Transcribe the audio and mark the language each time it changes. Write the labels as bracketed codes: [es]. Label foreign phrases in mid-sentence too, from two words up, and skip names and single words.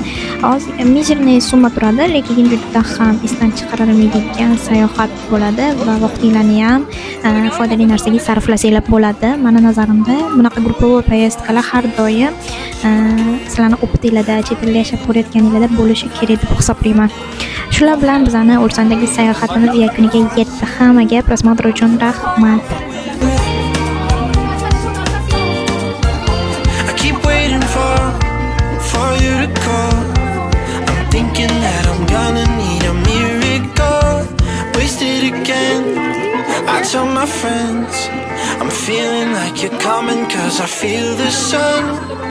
[uz] Hozir mizerniy summa turadi, lekin juda ham esdan chiqarilmaydigan sayohat bo'ladi va vaqtinglarni ham foydali narsaga sarflasanglar bo'ladi. Meni nazarimda bunaqa [ru] групповой поездка [uz] har doim sizlarni optinglarda, chet elda yashab ko'rayotganinglarda bo'lishi kerak deb hisoblayman. Shular bilan bizani Ursandagi sayohatimiz yakuniga yetdi. Hammaga prosmotr uchun rahmat. [en] I keep waiting for you to call. I'm thinking that I'm gonna need a miracle. Wasted again. I tell my friends I'm feeling like you're coming 'cause I feel the sun.